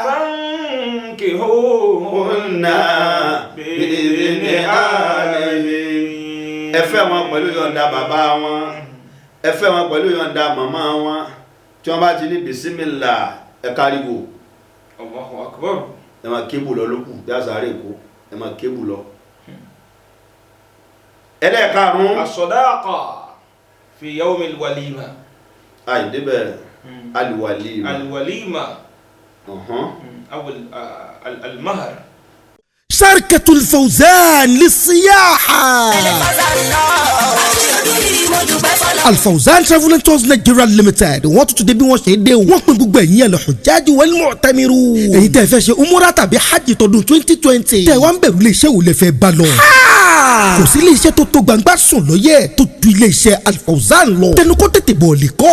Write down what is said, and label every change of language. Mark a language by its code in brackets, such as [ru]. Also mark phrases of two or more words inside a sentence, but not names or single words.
[ar] فانكحوهن بإذن أهلهن. [yo] ẹ fẹ́ wọn pẹ̀lú yọ̀ǹda bàbá wọn ẹ fẹ́ wọn pẹ̀lú yọ̀ǹda màmá wọn tí wọ́n bá ti ní bisimilá ẹ káríwò. [ar] الله أكبر. [yo] ẹ máa kébù lọ lókù bí àṣàrè èkó ẹ máa kébù lọ. ẹlẹ́ẹ̀karùn-ún [ar] الصدقة في يوم الوليمة. أي دبر الوليمة الوليمة أو المهر. شركة الفوزان للسياحة. [yo] Alfawzan Travel and Tours Nigeria Limited wọ́n tún dé bí wọ́n ṣe dé o. wọ́n pín gbogbo ẹ̀yin [ar] الحجاج والمعتمرون. [yo] èyí tẹ́ fẹ́ ṣe umura tàbí hajj tọdún 2020. tẹ́ wá ń bẹ̀rù iléeṣẹ́ wo lè fẹ́ bá lọ. kò sí iléeṣẹ́ tó tó gbangba sùn lóye tó tu iléeṣẹ́ Alfawzan lọ. tẹnu kó tètè bọ̀ lè kọ́.